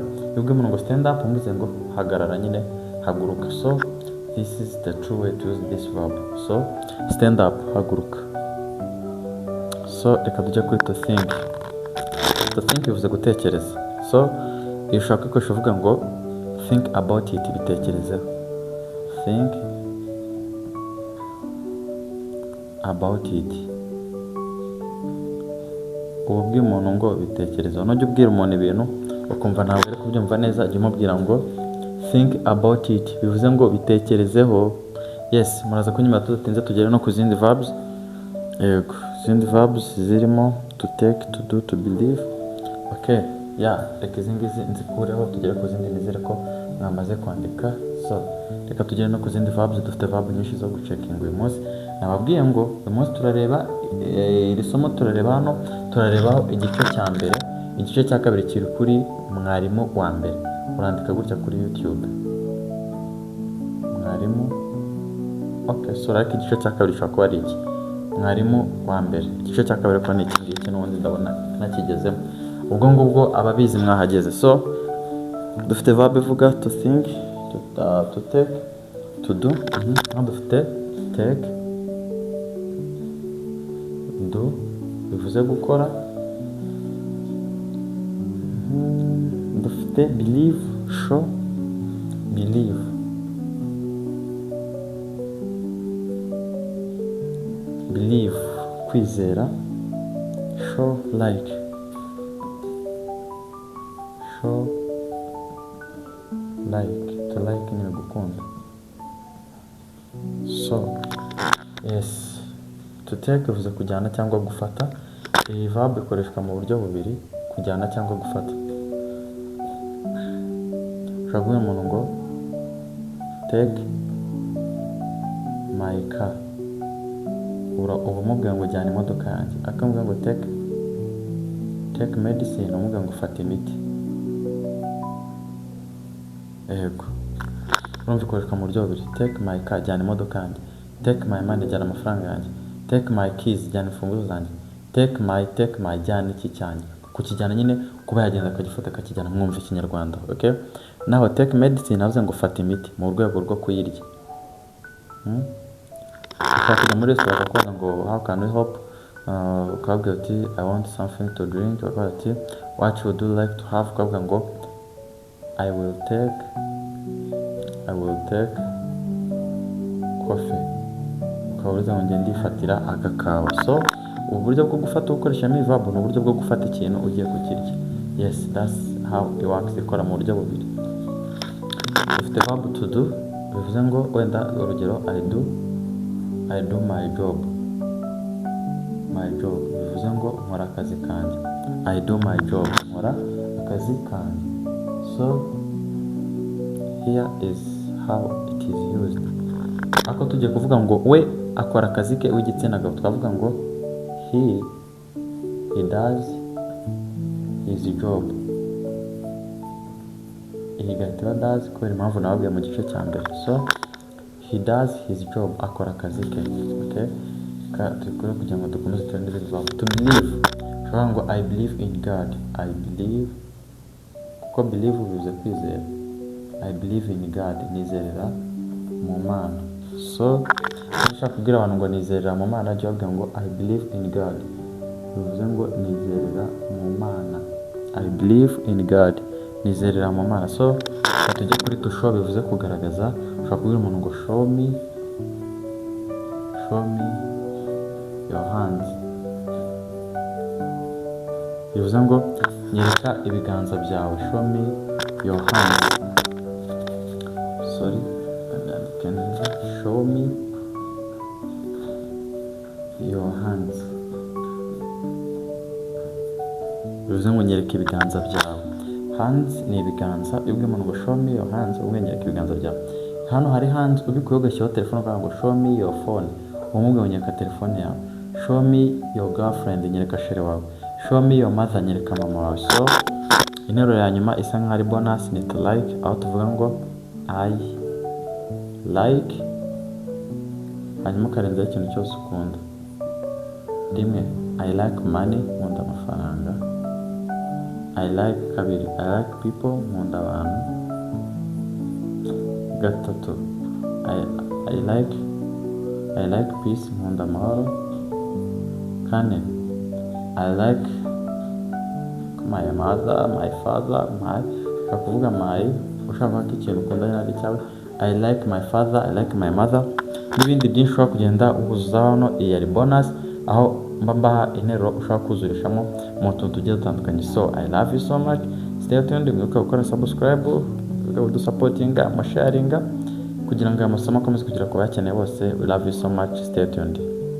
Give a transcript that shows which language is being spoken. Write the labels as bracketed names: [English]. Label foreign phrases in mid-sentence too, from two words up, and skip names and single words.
[Kinyarwanda] Iyo ubwiye umuntu ngo [English] stand up, [Kinyarwanda] umubwira ngo hagarara, nyine haguruka. [English] So this is the true way to use this verb. So stand up, [Kinyarwanda] haguruka. So reka tujya kuri [English] to think. To think [Kinyarwanda] bivuze gutekereza. So iyo ushaka gukoresha uvuga ngo [English] think about it, [Kinyarwanda] bitekerezeho. [English] Think about it. [Kinyarwanda] Ubwira umuntu ngo bitekerezeho. Nujya ubwira umuntu ibintu ukumva ntabwo ari kubyumva neza, jya umubwira ngo [English] think about it, [Kinyarwanda] bivuze ngo bitekerezeho. Yes, muraza kunyuma tudatinze tugere no ku zindi verbs. Yego, izindi verbs zirimo [English] to take, to do, to believe. [Kinyarwanda] Okay, reka izi ngizi nzikureho tugere ku zindi, nizere ko mwamaze kwandika. So reka tugere no ku zindi verbs. Dufite verb nyinshi zo gucekinga uyu munsi. nababwiye ngo uyu munsi turareba iri somo turareba hano, turarebaho igice cya mbere, igice cya kabiri kiri kuri mwarimu wa mbere. Urandika gutya kuri YouTube mwarimu, okay, so ariko igice cya kabiri gishobora kuba ari iki, mwarimu wa mbere. Igice cya kabiri ko ni iki ngiki, n'ubundi ndabona nakigezemo. Ubwo ngubwo ababizi mwahageze. So dufite verb ivuga [English] to think, to take, to do. [Kinyarwanda] Hano dufite [English] take, do [Kinyarwanda] bivuze gukora. [English] Dufite believe, show, believe. [Kinyarwanda] Believe kwizera. [English] Show like, show like, to like [Kinyarwanda] ni gukunda. So yes, [English] to take [Kinyarwanda] bivuze kujyana cyangwa gufata. Iyi verb ikoreshwa mu buryo bubiri, kujyana cyangwa gufata. Ushobora kubwira umuntu ngo [English] take my car, [Kinyarwanda] uba umubwira ngo jyana imodoka yanjye. Akamubwira ngo [English] take medicine, [Kinyarwanda] umubwira ngo fata imiti. Yego, urumva ikoreshwa mu buryo bubiri. [English] Take my car, [Kinyarwanda] jyana imodoka yanjye. [English] Take my money, [Kinyarwanda] jyana amafaranga yanjye. [English] Take my keys, [Kinyarwanda] jyana imfunguzo zanjye. [English] Take my, [Kinyarwanda] jyana iki cyanjye. Kukijyana nyine kuba yagenda akagifata akakijyana, mwumva ikinyarwanda. Okay, naho [English] take medicine [Kinyarwanda] navuze ngo fata imiti mu rwego rwo kuyirya. Ukajya muri restaurant bakakubaza ngo [English] how can we help, [Kinyarwanda] ukabwira uti [English] I want something to drink, [Kinyarwanda] bakakubaza ati [English] what would you like to have, [Kinyarwanda] ukavuga ngo [English] I will take coffee, [Kinyarwanda] ukavuga ngo ngende ndifatira agakawa. So ubu buryo bwo gufata ukoresha mi verb ni uburyo bwo gufata ikintu ugiye kukirya. [English] Yes, that's how it works, [Kinyarwanda] ikora mu buryo bubiri. Dufite verb [English] to do [Kinyarwanda] bivuze ngo wenda urugero [English] I do my job. My job [Kinyarwanda] bivuze ngo nkora akazi kanjye. [English] I do my job, [Kinyarwanda] nkora akazi kanjye. [English] So here is how it is used. [Kinyarwanda] Ako tugiye kuvuga ngo we akora akazi ke w'igitsina gabo, twavuga ngo [English] he does his job. [Kinyarwanda] Iyi gatira does kubera impamvu nababwiye mu gice cya mbere. So he does his job, akora akazi ke. Okay, tukore kugira ngo dukomeze turende n'ibintu. [English] To believe, [Kinyarwanda] ushobora ngo [English] I believe in God. I believe, kuko believe [Kinyarwanda] bivuze kwizera. [English] I believe in God, [Kinyarwanda] nizerera mu Mana. So ushaka kubwira abantu ngo nizerera mu Mana, jya ubwira ngo [English] I believe in God, [Kinyarwanda] bivuze ngo nizerera mu Mana. [English] I believe in God, [Kinyarwanda] nizerera mu Mana. So tujye kuri [English] to show [Kinyarwanda] bivuze kugaragaza. Ushaka kubwira umuntu ngo [English] show me your hands, [Kinyarwanda] bivuze ngo nyereka ibiganza byawe. [English] Show me your hands. Sorry, show me your hands, [Kinyarwanda] bivuze ngo nyereka ibiganza byawe. Hands ni ibiganza, ubwo umuntu ngo [English] show me your hands, [Kinyarwanda] ubwo nyereka ibiganza byawe. Hano hari hands ubikuye ugashyiraho telefone ukavuga ngo [English] show me your phone, [Kinyarwanda] umubwira ngo nyereka telefone yawe. [English] Show me your girlfriend, [Kinyarwanda] nyereka shere wawe. [English] Show me your mother, [Kinyarwanda] nyereka mama wawe. So interuro ya nyuma isa nk'ari bonus ni [English] to like, [Kinyarwanda] aho tuvuga ngo [English] I like, [Kinyarwanda] hanyuma ukarenzaho ikintu cyose ukunda. Rimwe, [English] I like money, [Kinyarwanda] nkunda amafaranga. [English] I like kabiri, I like people, [Kinyarwanda] nkunda abantu. Gatatu, [English] I like peace, [Kinyarwanda] nkunda amahoro. Kane, [English] I like my mother, my father, [Kinyarwanda] ushaka kuvuga my, ushaka kuvuga ikintu ukunda ari cyawe. [English] I like my father, I like my mother, [Kinyarwanda] n'ibindi byinshi ushobora kugenda uhuza hano. Iyi ari bonus, aho mbaha interuro ushobora kuzurishamo mu tuntu tugiye dutandukanye. [English] So I love you so much, stay tuned, [Kinyarwanda] mwibuke gukora subscribe, udusupportinga, amasharinga, kugira ngo aya masomo akomeze kugera ku bayakeneye bose. [English] We love you so much, stay tuned.